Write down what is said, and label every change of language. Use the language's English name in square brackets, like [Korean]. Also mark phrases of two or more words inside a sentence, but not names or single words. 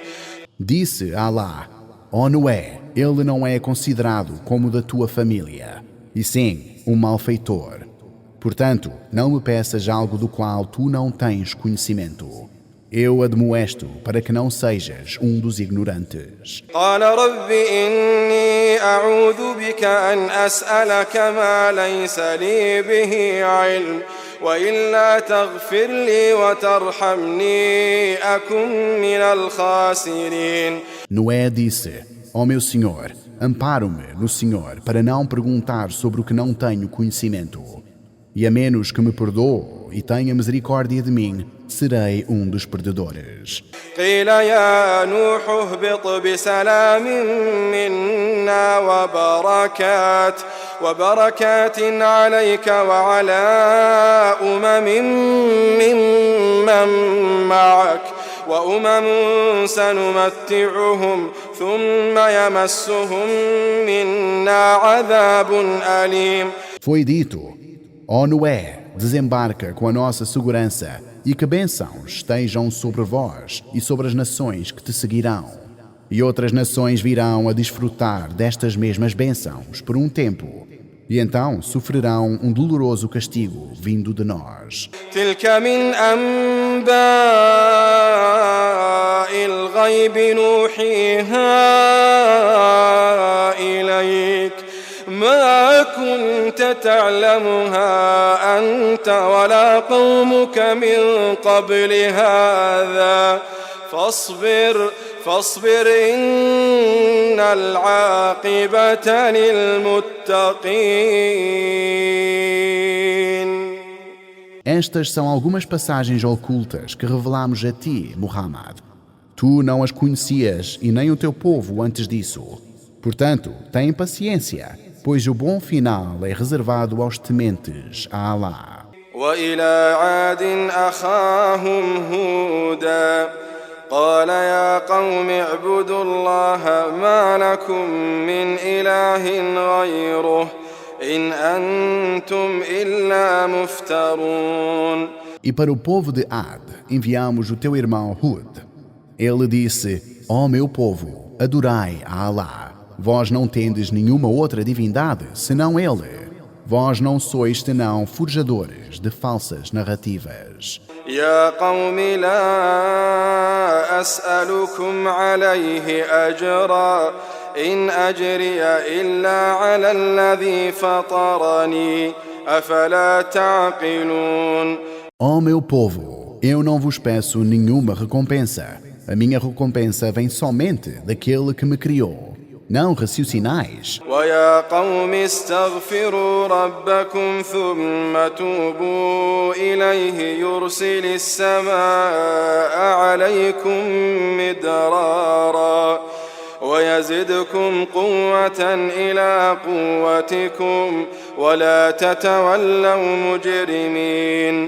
[Portuguese] Disse Alá: Ó Noé, ele não é considerado como da tua família, e sim um malfeitor. Portanto, não me peças algo do qual tu não tens conhecimento. Eu admoesto para que não sejas um dos ignorantes. [Arabic] قال رب إني أعوذ بك أن أسألك ما ليس لي به علم وإلا تغفر لي وترحمني أكن من الخاسرين. [Portuguese] Noé disse: Ó meu Senhor, amparo-me no Senhor para não perguntar sobre o que não tenho conhecimento. E a menos que me perdoe e tenha misericórdia de mim, serei um dos perdedores. [Arabic] قيل يا نوح اهبط بسلام منا وبركات عليك وعلى ممن معك وأمم سنمتعهم ثم يمسهم منا عذاب أليم. [Portuguese] Foi dito: Ó Noé, desembarca com a nossa segurança e que bênçãos estejam sobre vós e sobre as nações que te seguirão. E outras nações virão a desfrutar destas mesmas bênçãos por um tempo, e então sofrerão um doloroso castigo vindo de nós. [Arabic] تلك من أنباء الغيب نوحيها إليك ما كنت تعلمها أنت ولا قومك من قبل هذا فاصبر إن العاقبة للمتقين. [Portuguese] Estas são algumas passagens ocultas que revelamos a ti, Muhammad. Tu não as conhecias e nem o teu povo antes disso. Portanto, tem paciência, pois o bom final é reservado aos tementes a Allah. [Arabic] وإلى عاد أخاهم هودا قال يا قوم اعبدوا الله ما لكم من إله غيره إن أنتم إلا مفترون. [Portuguese] E para o povo de Ad enviamos o teu irmão Hud. Ele disse: Ó meu povo, adorai a Allah. Vós não tendes nenhuma outra divindade senão Ele. Vós não sois senão forjadores de falsas narrativas. [Arabic] يا قوم لا أسألكم عليه أجرا إن أجري إلا على الذي فطرني أفلا تعقلون. [Portuguese] Ó meu povo, eu não vos peço nenhuma recompensa. A minha recompensa vem somente daquele que me criou. Não raciocinais. [Arabic] ويا قوم استغفروا ربكم ثم توبوا إليه يرسل السماء عليكم مدرارا ويزدكم قوة إلى قوتكم ولا تتولوا مجرمين.